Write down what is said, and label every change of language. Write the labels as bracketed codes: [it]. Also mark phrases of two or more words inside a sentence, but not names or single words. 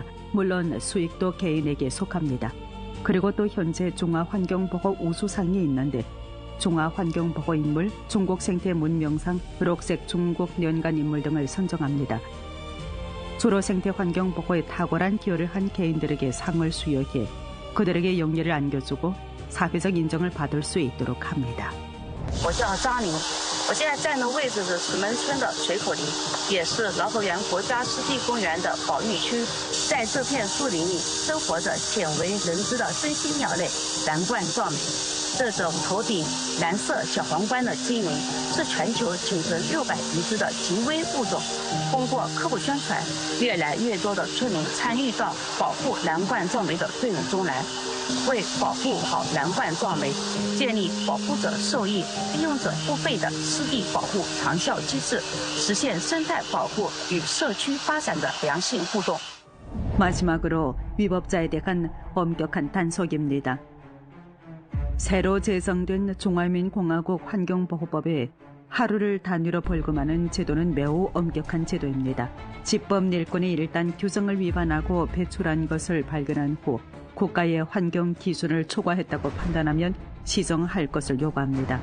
[ko] 물론 수익도 개인에게 속합니다. 그리고 또 현재 중화환경보호 우수상이 있는데 중화환경보호인물, 중국생태문명상, 록색 중국 년간인물 등을 선정합니다. 주로 생태환경보호에 탁월한 기여를 한 개인들에게 상을 수여해 그들에게 영예를 안겨주고 사회적 인정을 받을 수 있도록 합니다. [zh] 我叫张玲，我现在站的位置是石门村的水口林，也是劳合园国家湿地公园的保育区。在这片树林里，生活着鲜为人知的珍稀鸟类蓝冠状眉。这种头顶蓝色小皇冠的精灵是全球仅存600余只的极危物种。通过科普宣传，越来越多的村民参与到保护蓝冠状眉的队伍中来。为保护好蓝冠状眉，建立保护者受益、利用者付费的湿地保护长效机制，实现生态保护与社区发展的良性互动。 [ko] 마지막으로 위법자에 대한 엄격한 단속입니다. 새로 제정된 중화민공화국 환경보호법에 하루를 단위로 벌금하는 제도는 매우 엄격한 제도입니다. 집법일꾼이 일단 규정을 위반하고 배출한 것을 발견한 후 국가의 환경 기준을 초과했다고 판단하면 시정할 것을 요구합니다.